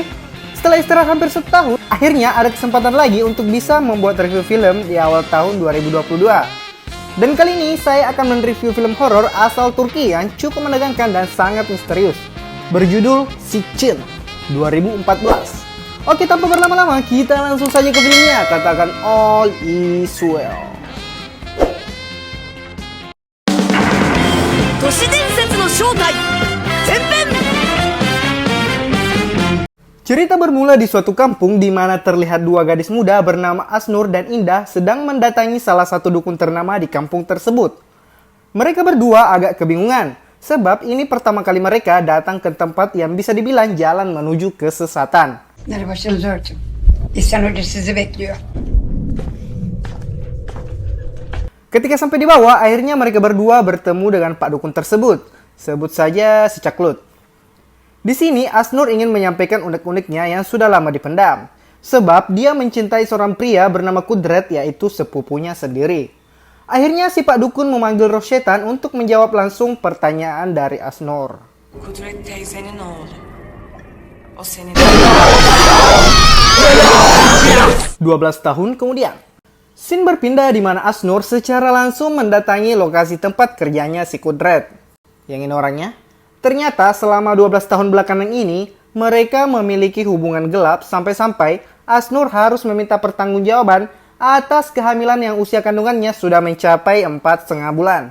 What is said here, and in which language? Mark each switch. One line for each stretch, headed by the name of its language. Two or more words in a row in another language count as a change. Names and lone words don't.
Indonesian: Setelah istirahat hampir setahun, akhirnya ada kesempatan lagi untuk bisa membuat review film di awal tahun 2022. Dan kali ini saya akan mereview film horor asal Turki yang cukup menegangkan dan sangat misterius, berjudul Sicin 2014. Oke, tanpa berlama-lama, kita langsung saja ke filmnya. Katakan
English: all is well.
Indonesian: Cerita bermula di suatu kampung di mana terlihat dua gadis muda bernama Asnur dan Indah sedang mendatangi salah satu dukun ternama di kampung tersebut. Mereka berdua agak kebingungan, sebab ini pertama kali mereka datang ke tempat yang bisa dibilang jalan menuju kesesatan.
Turkish: Başınızı örtün. İhsan Hoca sizi bekliyor.
Indonesian: Ketika sampai di bawah, akhirnya mereka berdua bertemu dengan Pak Dukun tersebut. Sebut saja si Caklut. Di sini, Asnur ingin menyampaikan unek-uneknya yang sudah lama dipendam. Sebab dia mencintai seorang pria bernama Kudret, yaitu sepupunya sendiri. Akhirnya si Pak Dukun memanggil roh setan untuk menjawab langsung pertanyaan dari Asnur.
Turkish: Kudret teyzenin oğlu. O senin.
Indonesian: 12 tahun kemudian, scene berpindah di mana Asnur secara langsung mendatangi lokasi tempat kerjanya si Kudret. Yang ini orangnya? Ternyata selama 12 tahun belakangan ini, mereka memiliki hubungan gelap sampai-sampai Asnur harus meminta pertanggungjawaban atas kehamilan yang usia kandungannya sudah mencapai 4,5 bulan.